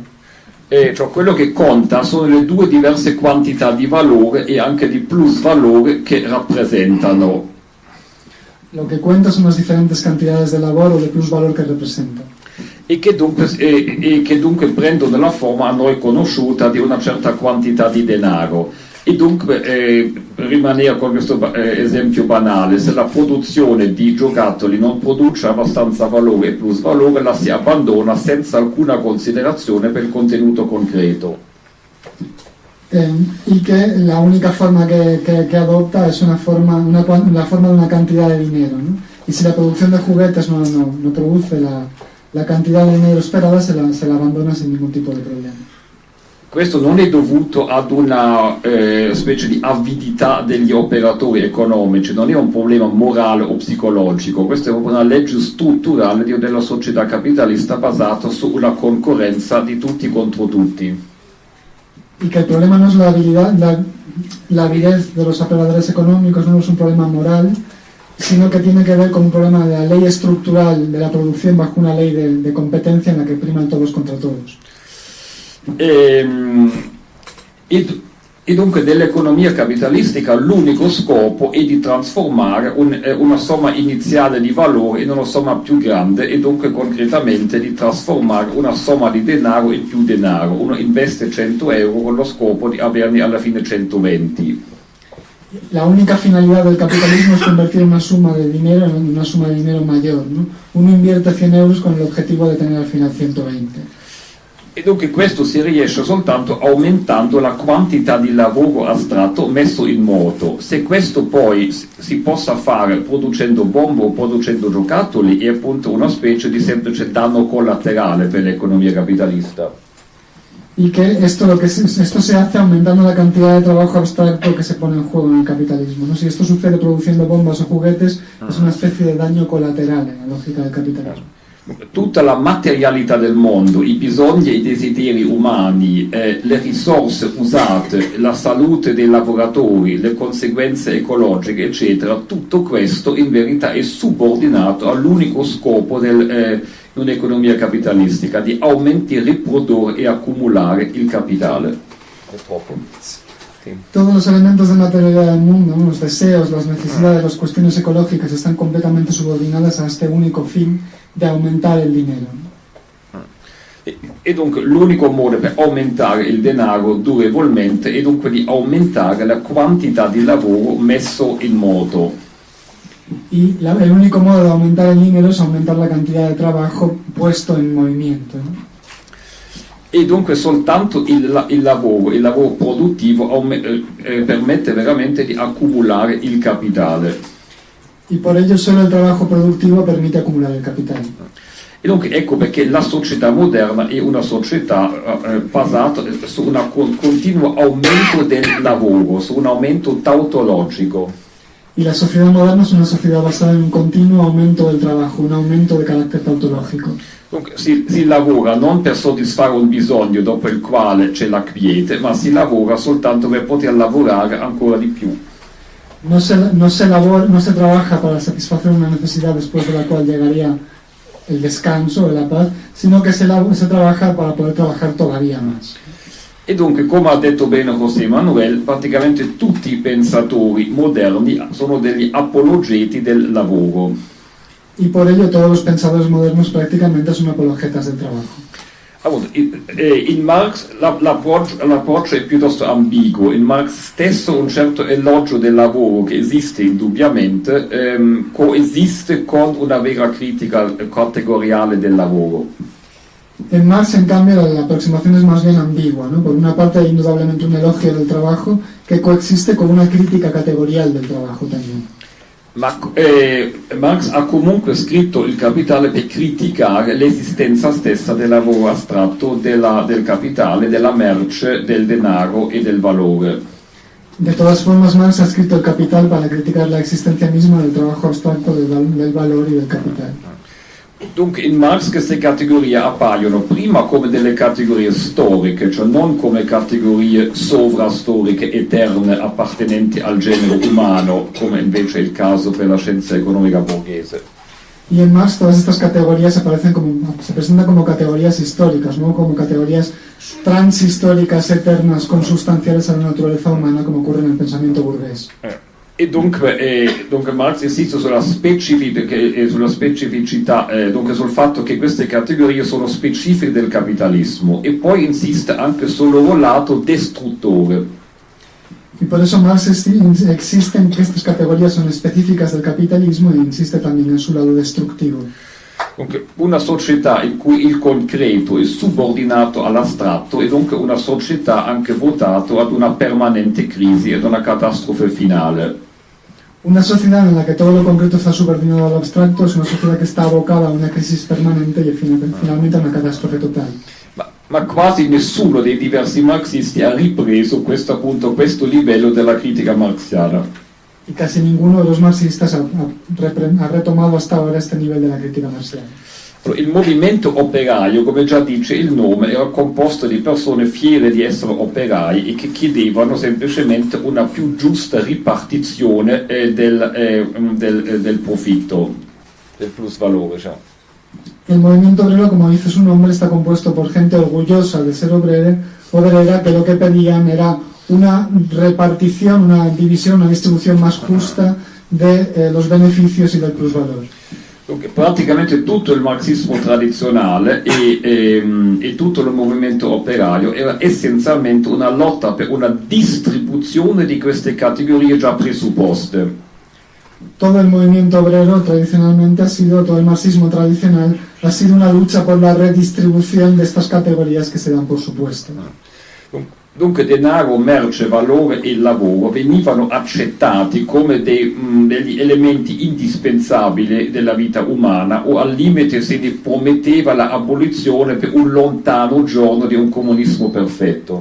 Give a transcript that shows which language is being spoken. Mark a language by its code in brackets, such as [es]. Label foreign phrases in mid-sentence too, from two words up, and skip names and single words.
[it] Cioè quello che conta sono le due diverse quantità di valore e anche di plusvalore che rappresentano. [es] Lo que cuenta son las diferentes cantidades de labor o de plusvalor que representan. [it] E che dunque prendono la forma a noi conosciuta di una certa quantità di denaro. E dunque, per rimanere con questo esempio banale, se la produzione di giocattoli non produce abbastanza valore e plusvalore, la si abbandona senza alcuna considerazione per il contenuto concreto. [es] Y que la única forma que adopta es la forma de una cantidad de dinero, ¿no? Y si la producción de juguetes no produce la cantidad [it] di dinero sperata, se la abbandona [es] sin ningún tipo [it] di problema. Questo non è dovuto ad una specie di avidità degli operatori economici, non è un problema morale o psicologico, questa è una legge strutturale della società capitalista basata sulla concorrenza di tutti contro tutti. [es] Y que el problema no es la avidez de los operadores económicos, no es un problema moral, sino que tiene que ver con un problema de la ley estructural de la producción bajo una ley de competencia en la que priman todos contra todos. [it] E dunque nell'economia capitalistica l'unico scopo è di trasformare una somma iniziale di valore in una somma più grande e dunque concretamente di trasformare una somma di denaro in più denaro. Uno investe 100 euro con lo scopo di averne alla fine 120. [es] La única finalidad del capitalismo es convertir una suma de dinero en una suma de dinero mayor, ¿no? Uno invierte 100 euros con el objetivo de tener al final 120. [it] E dunque questo si riesce soltanto aumentando la quantità di lavoro astratto messo in moto. Se questo poi si possa fare producendo bombe o producendo giocattoli è appunto una specie di semplice danno collaterale per l'economia capitalista. [es] Y que esto se hace aumentando la cantidad de trabajo abstracto que se pone en juego en el capitalismo, ¿no? Si esto sucede produciendo bombas o juguetes, es una especie de daño colateral en la lógica del capitalismo. [it] Tutta la materialità del mondo, i bisogni e i desideri umani, le risorse usate, la salute dei lavoratori, le conseguenze ecologiche, eccetera, tutto questo in verità è subordinato all'unico scopo di un'economia capitalistica, di aumentare, riprodurre e accumulare il capitale. È troppo. [es] Sí. Todos los elementos de materialidad del mundo, ¿no? Los deseos, las necesidades, las cuestiones ecológicas están completamente subordinadas a este único fin de [it] aumentare il [es] dinero. [it] E dunque l'unico modo per aumentare il denaro durevolmente è dunque di aumentare la quantità di lavoro messo in moto. [es] Y el único modo de aumentar el dinero es aumentar la cantidad de trabajo puesto en movimiento, ¿no? [it] E dunque soltanto il lavoro produttivo permette veramente di accumulare il capitale. [es] Y por ello solo el trabajo productivo permite acumular el capital. [it] E dunque ecco perché la società moderna è una società basata su un continuo aumento del lavoro, su un aumento tautologico. [es] Y la sociedad moderna es una sociedad basada en un continuo aumento del trabajo, un aumento de carácter tautológico. [it] Dunque si lavora non per soddisfare un bisogno dopo il quale c'è la quiete, ma si lavora soltanto per poter lavorare ancora di più. [es] No se trabaja para satisfacer una necesidad después de la cual llegaría el descanso o la paz, sino que se trabaja para poder trabajar todavía más. [it] E dunque, come ha detto bene José Manuel, praticamente tutti i pensatori moderni sono degli apologeti del lavoro. [es] Y por ello todos los pensadores modernos prácticamente son apologetas del trabajo. [it] In Marx l'approccio è piuttosto ambiguo. In Marx stesso un certo elogio del lavoro, che esiste indubbiamente, coesiste con una vera critica categoriale del lavoro. [es] En Marx, en cambio, la aproximación es más bien ambigua, ¿no? Por una parte hay indudablemente un elogio del trabajo que coexiste con una crítica categorial del trabajo también. [it] Ma Marx ha comunque scritto Il Capitale per criticare l'esistenza stessa del lavoro astratto, del capitale, della merce, del denaro e del valore. [es] De todas formas, Marx ha escrito El Capital para criticar la existencia misma del trabajo abstracto, del valor y del capital. [it] Dunque in Marx queste categorie appaiono prima come delle categorie storiche, cioè non come categorie sovrastoriche eterne appartenenti al genere umano, come invece è il caso per la scienza economica borghese. [es] Y en Marx todas estas categorías se presentan como categorías históricas, no como categorías transhistóricas eternas consubstanciales a la naturaleza humana, como ocurre en el pensamiento burgués. [it] E dunque Marx insiste sulla specificità, dunque sul fatto che queste categorie sono specifiche del capitalismo, e poi insiste anche sul loro lato distruttore. [es] Y por eso Marx existe en que estas categorías son específicas del capitalismo e insiste también en su lado destructivo. [it] Dunque, una società in cui il concreto è subordinato all'astratto è dunque una società anche votata ad una permanente crisi ed una catastrofe finale. [es] Una sociedad en la que todo lo concreto está subordinado al abstracto es una sociedad que está abocada a una crisis permanente y finalmente a una catástrofe total. [it] Ma quasi nessuno dei diversi marxisti ha ripreso questo livello della critica marxiana. [es] Y casi ninguno de los marxistas ha retomado hasta ahora este nivel de la crítica marxiana. [it] Il movimento operaio, come già dice il nome, era composto di persone fiere di essere operai e che chiedevano semplicemente una più giusta ripartizione del profitto, del plusvalore. Cioè. [es] El movimiento obrero, como dice su nombre, está compuesto por gente orgullosa de ser obrera, que lo que pedían era una repartición, una división, una distribución más justa de los beneficios y del plusvalor. [it] Praticamente tutto il marxismo tradizionale e tutto il movimento operaio era essenzialmente una lotta per una distribuzione di queste categorie già presupposte. [es] Todo el movimiento obrero tradicionalmente todo el marxismo tradicional ha sido una lucha por la redistribución de estas categorías que se dan por supuesto. [it] Dunque denaro, merce, valore e lavoro venivano accettati come degli elementi indispensabili della vita umana, o al limite se ne prometteva la abolizione per un lontano giorno di un comunismo perfetto.